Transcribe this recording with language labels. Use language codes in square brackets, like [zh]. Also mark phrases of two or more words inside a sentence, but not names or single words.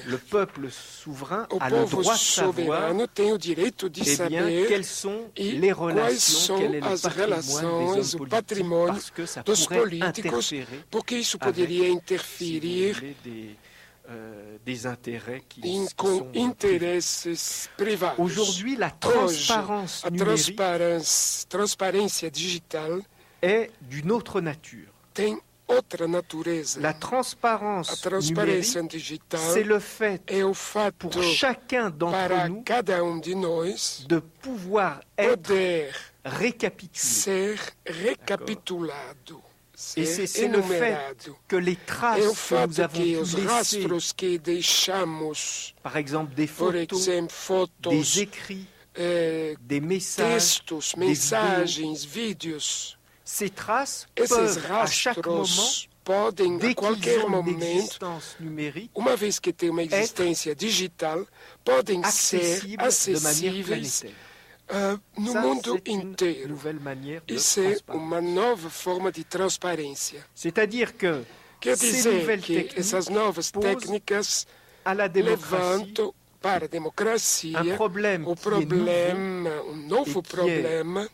[pt] O povo soberano tem o direito de saber quais são as relações, o patrimônio dos políticos, porque isso poderia interferir com interesses privados. Hoje, a transparência digital é [fr] d'une autre nature. [pt] Tem outra natureza. A transparência digital é o fato para cada um de nós de poder ser recapitulado. [fr] Et c'est le fait que les traces que nous avons pu laisser, par exemple des photos, des écrits, des messages, [pt] textos, mensagens, vídeos, [fr] ces traces peuvent à chaque moment, [pt] podem a qualquer momento, uma vez que tem uma existência digital, podem ser acessíveis no mundo inteiro. Isso é uma nova forma de transparência. Quer dizer que essas novas técnicas levantam para a democracia um novo problema